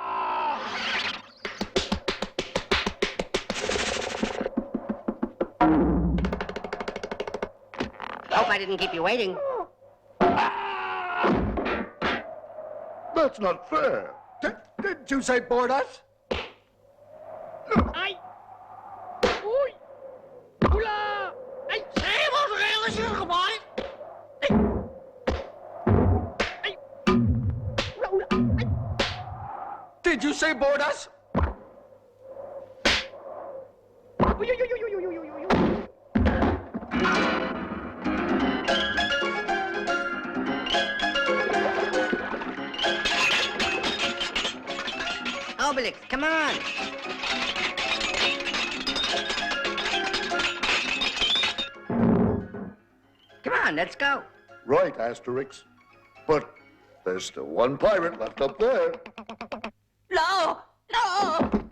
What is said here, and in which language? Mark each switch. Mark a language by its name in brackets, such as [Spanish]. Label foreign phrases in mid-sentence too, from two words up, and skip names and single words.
[English] Hope I didn't keep you waiting. That's not fair. Did you say board us? Ai! Ui! Ula! [Spanish] Ai, hemos realizado, compadre! Ai! Ula, ula! Ai! [English] Did you say board us? Ui, ui, ui, ui, ui, ui, ui, ui, ui. Obelix, come on. Come on, let's go. Right, Asterix. But there's still one pirate left up there. No! No!